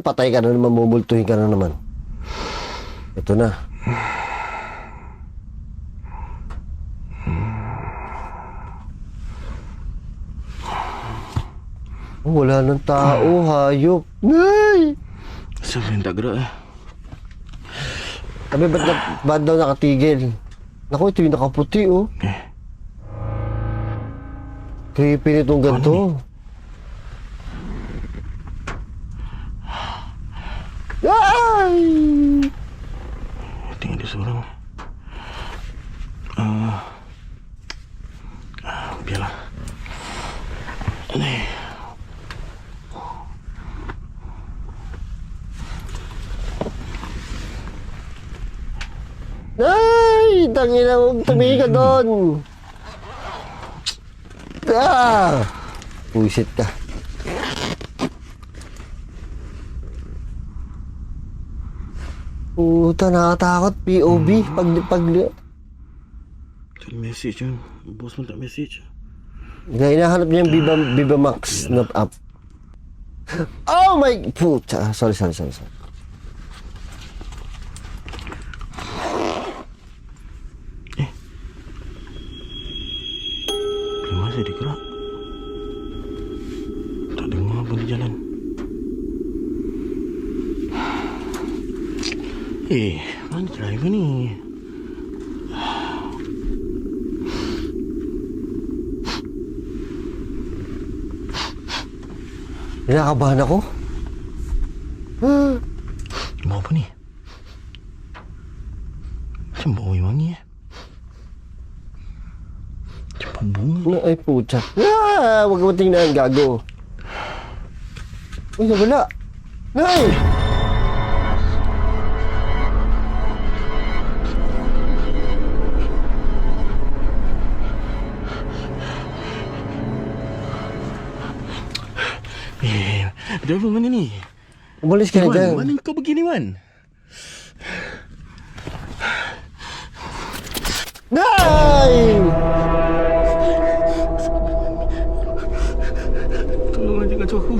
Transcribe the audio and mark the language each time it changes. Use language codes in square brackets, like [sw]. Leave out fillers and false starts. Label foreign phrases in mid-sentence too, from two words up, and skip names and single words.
[tl] Patay ka na naman, mumultuhin ka na naman. Ito na. Wala nang tao, hayop. Nay! [ms] Siapa yang tak gerak [tl] Sabi, ba't daw nakatigil? Naku, ito yung nakaputi, Creepy nitong ganito. Ay! [ms] Tinggal dia seorang. Biarlah. Ni. Ay! [tl] Tangina mo, tumingin ka doon! Pusit ka. Puta, nakakatakot. POV. Pag [ms] Tak ada message kan. Bos pun tak message. [tl] hinahanap niya yung Viva Max na app. [en] Oh my... Puta. Sorry. [ms] Belum masih digerak. Tak dengar pun di jalan. Mana driver ni? [tl] Kinakabahan ako. [ms] Mau apa ni? Macam bau yang wangi Cepat bunga. [tl] Ay, puta. Huwag mo tingnan, gago. Uy, nawala. Nay! [ms] Driver mana ni? [tl] Umalis ka na dyan. [ms] Wan, mana kau begini Wan? [tl] Nay! [ms] Tolonglah jangan kacau aku.